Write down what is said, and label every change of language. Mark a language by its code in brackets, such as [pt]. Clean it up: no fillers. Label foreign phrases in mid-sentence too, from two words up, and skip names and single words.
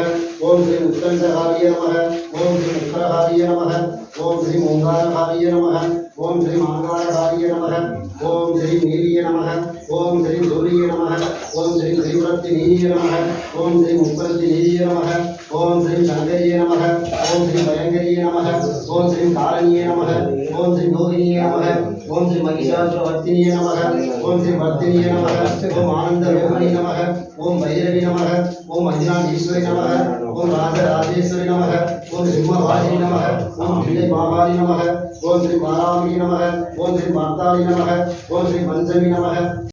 [sa] ॐ श्री उत्कण्टकालिये नमः ॐ श्री उग्रकालिये नमः ॐ श्री ओङ्कारकालिये नमः ॐ श्री माङ्कारकालिये नमः ॐ श्री नीलिये नमः ॐ श्री सूरिये नमः ॐ श्री श्रीवरत्तिनिये नमः ॐ श्री मुप्परत्तिनिये नमः ॐ श्री शङ्करिये नमः ॐ श्री भयङ्करिये नमः ॐ श्री कारणिये नमः ॐ श्री कोकिनिये नमः ॐ श्री महिषासुरवर्तिनीय नमः ओम श्री वर्तिनीय नमः ओम आनंद रोहिणी नमः ओम भैरवी नमः ओम अज्ञानेश्वरी नमः ओम राजराजेश्वरी नमः ओम सिंहवाहिनी नमः ओम विजयमाहारी नमः ओम श्री बालाम्बी नमः ओम श्री माताली नमः ओम श्री पंचमी नमः।